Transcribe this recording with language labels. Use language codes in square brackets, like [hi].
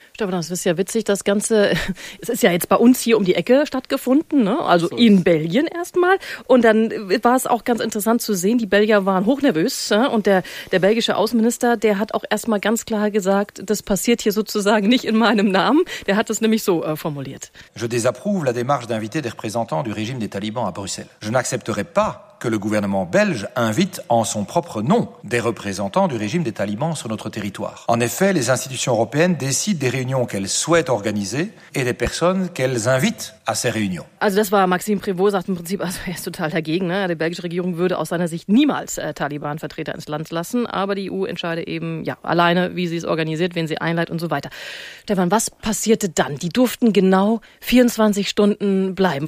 [de] Stefan, das ist ja witzig, das Ganze, es ist ja jetzt bei uns hier um die Ecke stattgefunden, ne? Also so in Belgien erstmal. Und dann war es auch ganz interessant zu sehen, die Belgier waren hochnervös, ne? Und der belgische Außenminister, der hat auch erstmal ganz klar gesagt, das passiert hier sozusagen nicht in meinem Namen. Der hat es nämlich so formuliert. [fr] Je désapprouve la démarche d'inviter des représentants du régime des Talibans à Bruxelles. Je n'accepterai pas que le gouvernement belge invite en son propre nom des représentants du régime des talibans sur notre territoire. En effet, les institutions européennes décident des réunions qu'elles souhaitent organiser et des personnes qu'elles invitent à ces réunions. [de] Also das war Maxime Prévost, sagt im Prinzip, also er ist total dagegen, ne? Die belgische Regierung würde aus seiner Sicht niemals Taliban-Vertreter ins Land lassen, aber die EU entscheide eben alleine, wie sie es organisiert, wen sie einleitet und so weiter. Stefan, was passierte dann? Die durften genau 24 Stunden bleiben.